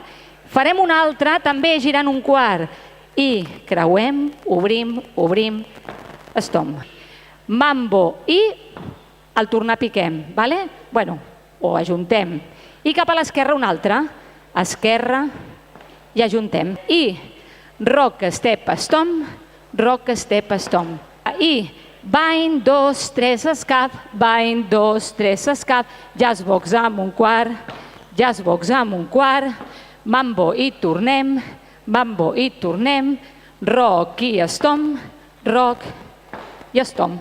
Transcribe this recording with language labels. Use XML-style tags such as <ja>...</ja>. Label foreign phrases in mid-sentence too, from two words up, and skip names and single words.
<ca>Farem un altre, també girant un quart, i creuem, obrim, obrim, estom. Mambo, i al tornar piquem, vale? Bueno, o ajuntem. I cap a l'esquerra un altre, esquerra, i ajuntem.</ca> <en>I rock, step, stomp, rock, step, stomp.</en> <ca>I bany, 2, 3, escaf, bany, 2, 3, escaf,</ca> <en>jazz box</en> <ca>amb un quart,</ca> <en>jazz box</en> <ca>amb un quart, mambo i tornem, rock i stomp, rock i stomp.</ca>